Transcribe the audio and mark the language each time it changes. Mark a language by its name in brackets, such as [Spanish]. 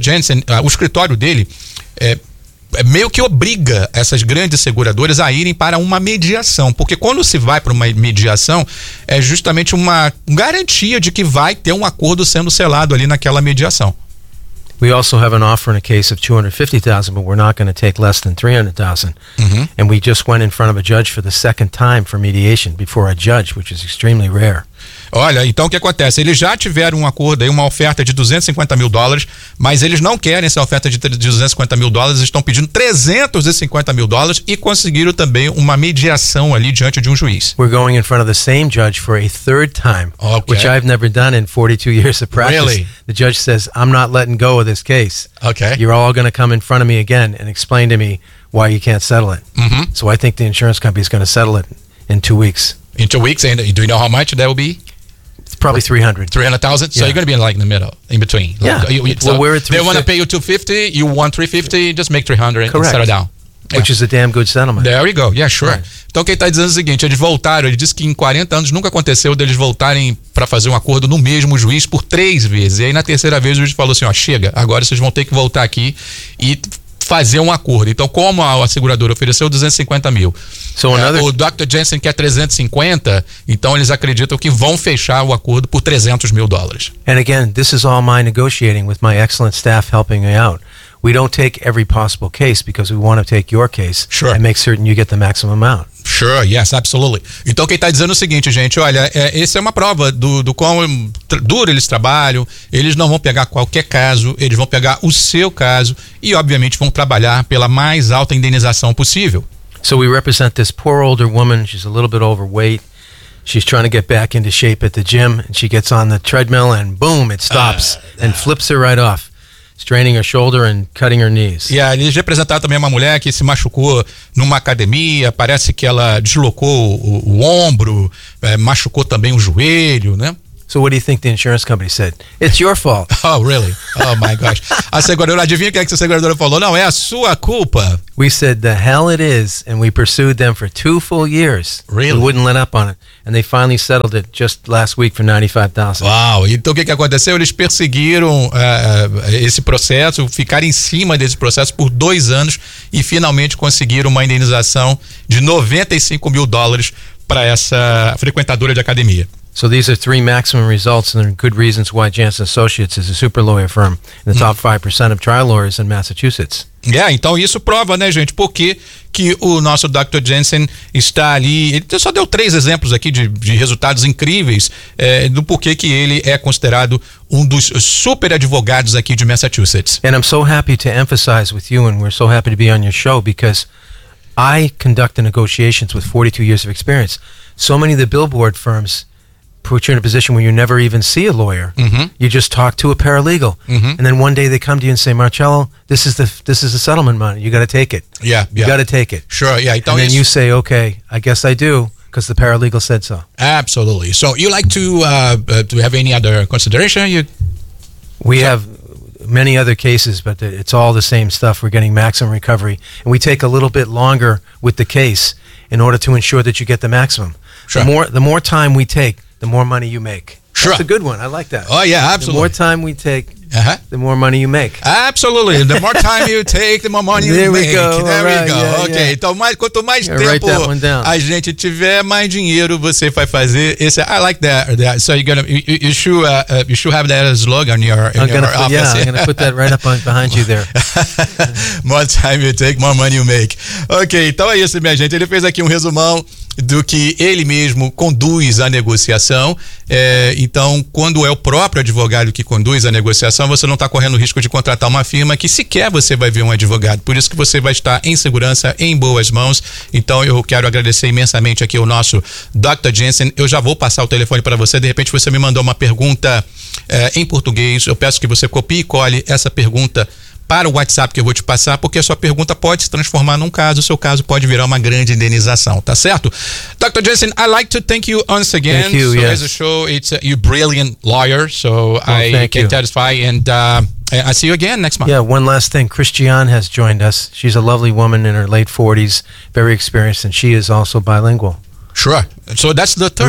[Portuguese] Janssen, o escritório dele, meio que obriga essas grandes seguradoras a irem para uma mediação, porque quando se vai para uma mediação, é justamente uma garantia de que vai ter um acordo sendo selado ali naquela mediação. [English] We also have an offer in a case of $250,000, but we're not going to take less than $300,000. Mm-hmm. And we just went in front of a judge for the second time for mediation before a judge, which is extremely rare. [Portuguese] Olha, então o que acontece? Eles já tiveram um acordo aí, uma oferta de $250,000, mas eles não querem essa oferta de $250,000, estão pedindo $350,000 e conseguiram também uma mediação ali diante de um juiz. [English] We're going in front of the same judge for a third time, okay. Which I've never done in 42 years of practice. Really? The judge says, I'm not letting go of this case. Okay. You're all going to come in front of me again and explain to me why you can't settle it. Mm-hmm. So I think the insurance company is going to settle it in 2 weeks. In 2 weeks, and do you know how much that will be? It's probably $300,000. Yeah. So you're going to be like in the middle, in between. Yeah. They want to pay you $250. You want $350. Just make $300. Correct. And settle down. Which is a damn good settlement. There you go. Yeah, sure. Right. [Portuguese] Então, quem está dizendo o seguinte, eles voltaram, ele disse que em 40 anos nunca aconteceu deles voltarem para fazer um acordo no mesmo juiz por 3 vezes. E aí, na terceira vez, o juiz falou assim, ó, chega, agora vocês vão ter que voltar aqui e fazer um acordo. Então, como a seguradora ofereceu $250,000, o Dr. Janssen quer $350,000, então eles acreditam que vão fechar o acordo por $300,000. [English] And again, this is all my negotiating with my excellent staff helping me out. We don't take every possible case because we want to take your case and make certain you get the maximum amount. Sure, yes, absolutely. [Portuguese] Então, quem está dizendo é o seguinte, gente, olha, essa é uma prova do quão duro eles trabalham. Eles não vão pegar qualquer caso, eles vão pegar o seu caso e, obviamente, vão trabalhar pela mais alta indenização possível. [English] So we represent this poor older woman. She's a little bit overweight. She's trying to get back into shape at the gym. And she gets on the treadmill and boom, it stops and flips her right off. Straining her shoulder and cutting her knees. [Portuguese] Yeah, eles representaram também uma mulher que se machucou numa academia, parece que ela deslocou o ombro, machucou também o joelho, né? [English] So what do you think the insurance company said? It's your fault. Oh, really? Oh, my gosh. [Portuguese] A seguradora, adivinha o que é que a seguradora falou? Não, é a sua culpa. [English] We said, the hell it is, and we pursued them for 2 full years. Really? We wouldn't let up on it. And they finally settled it just last week for $95,000. Wow. [Portuguese] Então, o que aconteceu? Eles perseguiram esse processo, ficaram em cima desse processo por 2 anos e finalmente conseguiram uma indenização de $95,000 para essa frequentadora de academia. [English] So these are 3 maximum results and good reasons why Janssen Associates is a super lawyer firm in the top 5% of trial lawyers in Massachusetts. [Portuguese] Yeah, então isso prova, né, gente, por que o nosso Dr. Janssen está ali. Ele só deu 3 exemplos aqui de resultados incríveis do porquê que ele é considerado um dos super advogados aqui de Massachusetts. [English] And I'm so happy to emphasize with you and we're so happy to be on your show because I conduct the negotiations with 42 years of experience. So many of the billboard firms put you in a position where you never even see a lawyer. Mm-hmm. You just talk to a paralegal. Mm-hmm. And then one day they come to you and say, Marcello, this is the settlement money. You got to take it. Yeah, you got to take it. Sure, yeah. [Portuguese] Então [English] and then you say, okay, I guess I do, because the paralegal said so. Absolutely. So you like to, do we have any other consideration? We have many other cases, but it's all the same stuff. We're getting maximum recovery. And we take a little bit longer with the case in order to ensure that you get the maximum. Sure. The more time we take, the more money you make. Sure. That's a good one. I like that. Oh, yeah, absolutely. The more time we take, the more money you make. Absolutely. The more time you take, the more money there you make. There we go. There right. we go. Yeah, okay. Yeah. [Portuguese] Então, mais, quanto mais tempo a gente tiver, mais dinheiro você vai fazer. Esse, [English] I like that. So you're gonna, you should have that as a slogan in your office. Yeah, I'm going to put that right up behind you there. More time you take, more money you make. Okay. [Portuguese] Então, é isso, minha gente. Ele fez aqui um resumão do que ele mesmo conduz a negociação. Então, quando é o próprio advogado que conduz a negociação, você não está correndo o risco de contratar uma firma que sequer você vai ver um advogado. Por isso que você vai estar em segurança, em boas mãos. Então, eu quero agradecer imensamente aqui o nosso Dr. Jensen. Eu já vou passar o telefone para você. De repente, você me mandou uma pergunta em português. Eu peço que você copie e cole essa pergunta para o WhatsApp que eu vou te passar, porque a sua pergunta pode se transformar num caso, o seu caso pode virar uma grande indenização, tá certo? Dr. [English] Jensen, I'd like to thank you once again. Thank you, so yes. As a show, you're a brilliant lawyer, so well, I can satisfy, and I'll see you again next month. Yeah, one last thing, Christiane has joined us. She's a lovely woman in her late 40s, very experienced, and she is also bilingual. Sure, so that's the third.